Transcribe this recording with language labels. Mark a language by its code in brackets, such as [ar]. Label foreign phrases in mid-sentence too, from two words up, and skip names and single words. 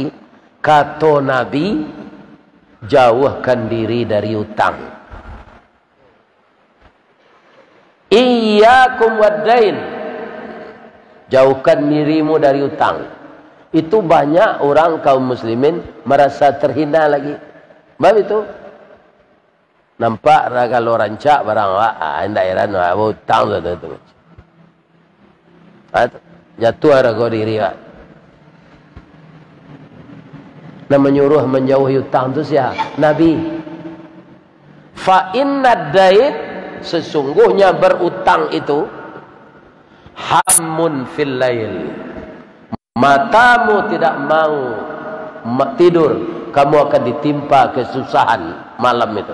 [id] Kata Nabi, jauhkan diri dari utang. [ar] إياكم والدين. [id] Jauhkan dirimu dari utang. Itu banyak orang kaum muslimin merasa terhina lagi. Sebab itu. [min] Nampak kalau rancak barang awak, hendak heran utang tu. Jatuh harga diri awak. [id] Dan menyuruh menjauhi utang itu siapa? Nabi. [ar] فإن الدين, [id] sesungguhnya berutang itu [ar] هم في الليل. [id] Matamu tidak mau tidur, kamu akan ditimpa kesusahan malam itu.